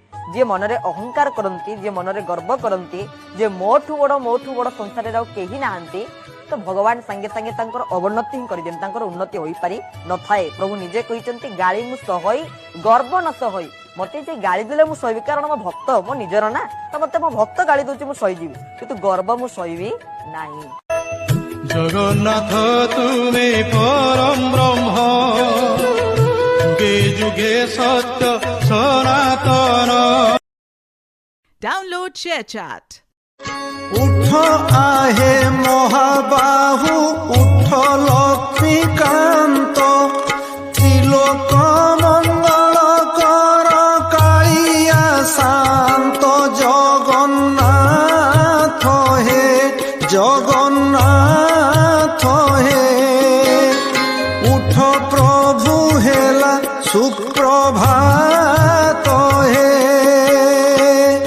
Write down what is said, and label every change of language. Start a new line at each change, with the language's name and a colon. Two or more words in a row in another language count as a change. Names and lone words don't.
Odia: ଯେ ମନରେ ଅହଙ୍କାର କରନ୍ତି, ଯେ ମନରେ ଗର୍ବ କରନ୍ତି, ଯେ ମୋଠୁ ବଡ଼ ସଂସାର କେହି ନାହାନ୍ତି, ତ ଭଗବାନ ସଙ୍ଗେ ସଙ୍ଗେ ତାଙ୍କର ଅବନତି ହିଁ କରିଦିଅନ୍ତି, ତାଙ୍କର ଉନ୍ନତି ହୋଇ ପାରି ନ ଥାଏ। ପ୍ରଭୁ ନିଜେ କହିଛନ୍ତି ଗାଳି ମୁଁ ସହଇ ଗର୍ବ ନ ସହଇ, ମତେ ଯେ ଗାଳି ଦେଲେ ମୁଁ ସହିବି, କାରଣ ମୋ ଭକ୍ତ ମୋ ନିଜର ନା, ତ ମତେ ମୋ ଭକ୍ତ ଗାଳି ଦେଉଛି ମୁଁ ସହି ଯିବି, କିନ୍ତୁ ଗର୍ବ ମୁଁ ସହିବି ନାହିଁ। ଜଗନ୍ନାଥ ତୁମେ ପରମ ବ୍ରହ୍ମ, ଯୁଗେ ଯୁଗେ ସତ୍ୟ ସନାତନ।
English: Download ShareChat.
Odia: ଉଠ ଆହେ ମହାବାହୁ, ଉଠ ଲକ୍ଷ୍ମୀକାନ୍ତ, ତ୍ରିଲୋକ ମଙ୍ଗଳ କର କାଳିଆ ଶାନ୍ତ। ଜଗନ୍ନାଥ ହେ ଜଗନ୍ନାଥ ହେ, ଉଠ ପ୍ରଭୁ ହେଲା ସୁପ୍ରଭାତ ହେ।